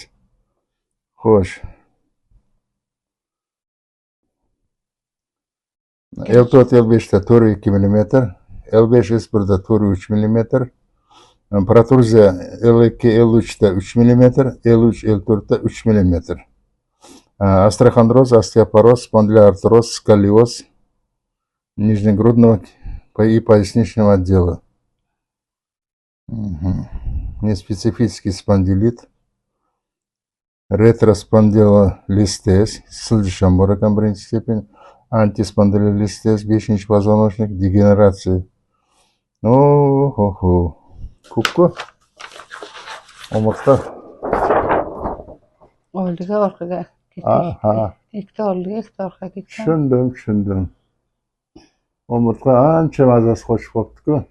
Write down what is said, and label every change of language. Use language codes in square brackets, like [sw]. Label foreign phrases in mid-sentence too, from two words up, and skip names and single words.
[uz] Xo'sh. L4 L5 da 4,2 mm, L5 S1 da 4,3 mm, protruziya L2 L3 da 3 mm, L3 L4 da 3 mm. [ru] Остеохондроз, остеопороз, спондилоартроз, сколиоз нижнегрудного и поясничного отдела. Неспецифический спондилит, ретроспондилолистез, [uz] сылжышан бар ekan birinchi [ru] степень, антиспондилолистез, 5-позвоночник, дегенерация. [uz] Oho, ko'p-ku. Umurtqa. Oldiga, orqaga ketdi. Ha. Ikkita oldiga, ikkita orqaga ketgan. Tushundim. Umurtqa ancha mazasi qochib qolibdi-ku.